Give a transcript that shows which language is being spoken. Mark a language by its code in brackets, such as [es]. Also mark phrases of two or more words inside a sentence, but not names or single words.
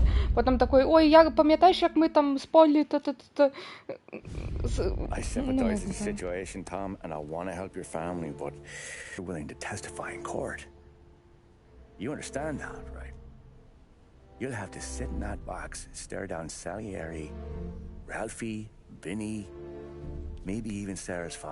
[ru] Потом такой, ой, я [be] памятаешь, як [ru] мы там спорили, [en] I sympathize with the situation, Tom, and I want to help your family, but you're willing to testify in court. You understand that, right? You'll have to sit in that box, stare down Salieri, Ralphie, Vinny, maybe even Sarah's father.